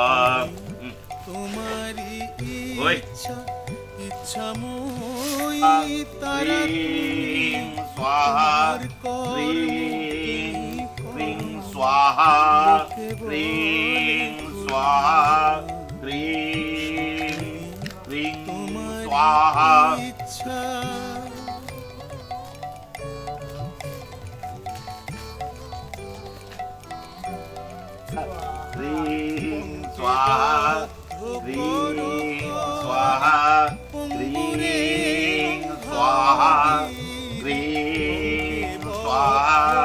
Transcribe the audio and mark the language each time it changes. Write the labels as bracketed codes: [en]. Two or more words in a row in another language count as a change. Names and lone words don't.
[bn] তোমারি ইচ্ছা ইচ্ছাময়ী তারা তুমি তোমার [sa] রিং স্বাহা রিং স্বাহা রিং স্বাহা [bn] ইচ্ছা [sa] ह्रीं स्वाहा ह्रीं स्वाहा ह्रीं स्वाहा ह्रीं स्वाहा